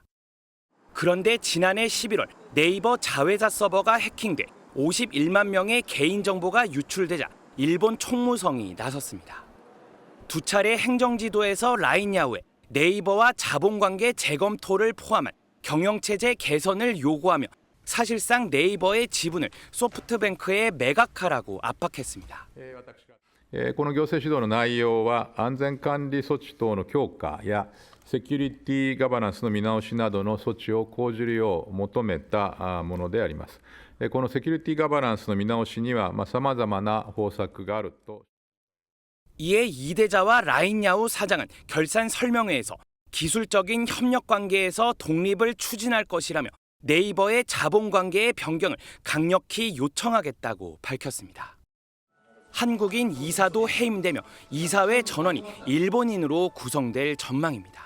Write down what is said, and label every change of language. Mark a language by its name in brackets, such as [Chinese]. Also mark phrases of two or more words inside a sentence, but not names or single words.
[Korean] 그런데 지난해 11월 네이버 자회사 서버가 해킹돼 51만 명의 개인정보가 유출되자 일본 총무성이 나섰습니다. 두 차례 행정지도에서 라인야후에 네이버와 자본관계 재검토를 포함한 경영체제 개선을 요구하며 사실상 네이버의 지분을 소프트뱅크에 매각하라고 압박했습니다. [Japanese] この行政指導の内容は安全管理措置等の強化やセキュリティガバナンスの見直しなどの措置を講じるよう求めたものであります。このセキュリティガバナンスの見直しには様々な方策があると。 [Korean] 이에 이대자와 라인야후 사장은 결산 설명회에서 기술적인 협력 관계에서 독립을 추진할 것이라며 네이버의 자본관계의 변경을 강력히 요청하겠다고 밝혔습니다. 한국인 이사도 해임되며 이사회 전원이 일본인으로 구성될 전망입니다.